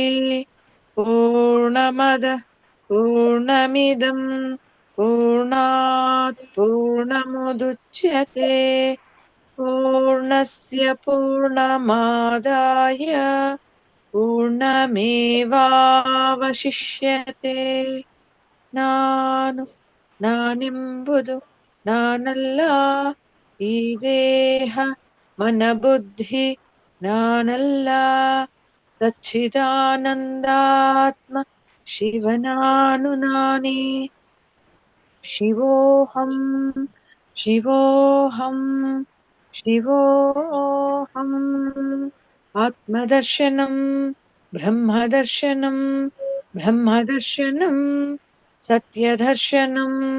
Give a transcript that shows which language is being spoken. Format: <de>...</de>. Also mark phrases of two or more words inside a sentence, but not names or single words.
<sa>पूर्णमदः पूर्णमिदं पूर्णात् पूर्णमुदच्यते पूर्णस्य पूर्णमादाय ಪೂರ್ಣಮೇವಾವಶಿಷ್ಯತೆ.</sa> <kn>ನಾನೆಂಬುದು ನಾನಲ್ಲ, ಈ ದೇಹ ಮನಬುದ್ಧಿ ನಾನಲ್ಲ, ಸಚ್ಚಿದಾನಂದಾತ್ಮ ಶಿವನಾನು ನಾನೇ.</kn> <sa>ಶಿವೋಹಂ ಶಿವೋಹಂ ಶಿವೋಹಂ. ಆತ್ಮದರ್ಶನಂ ಬ್ರಹ್ಮದರ್ಶನಂ ಬ್ರಹ್ಮದರ್ಶನಂ ಸತ್ಯದರ್ಶನಂ.</sa>